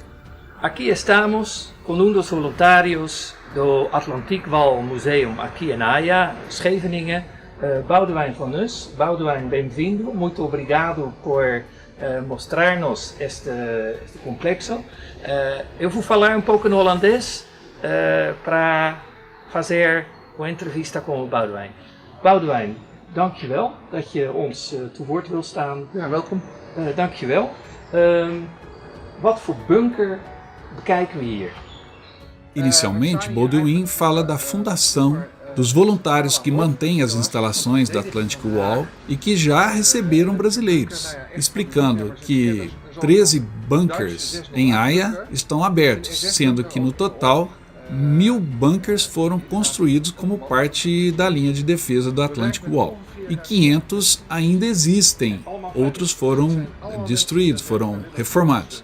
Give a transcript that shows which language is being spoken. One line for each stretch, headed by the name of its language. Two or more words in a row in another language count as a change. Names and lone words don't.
Portuguese: Aqui estamos com um dos voluntários do Atlantic Wall Museum aqui em Haia, Scheveningen, Boudewijn van Nuys. Boudewijn, bem-vindo, muito obrigado por mostrar-nos este complexo. Eu vou falar um pouco no holandês para fazer uma entrevista com o Boudewijn.
Dutch: Boudewijn, dankjewel dat je ons te woord wil staan. Ja, welkom. Dankjewel. Wat voor bunker bekijken we hier?
Portuguese: Inicialmente, Boudewijn fala da fundação dos voluntários que mantêm as instalações da Atlantic Wall e que já receberam brasileiros, explicando que 13 bunkers em Haia estão abertos, sendo que no total 1000 bunkers foram construídos como parte da linha de defesa do Atlantic Wall e 500 ainda existem, outros foram destruídos, foram reformados.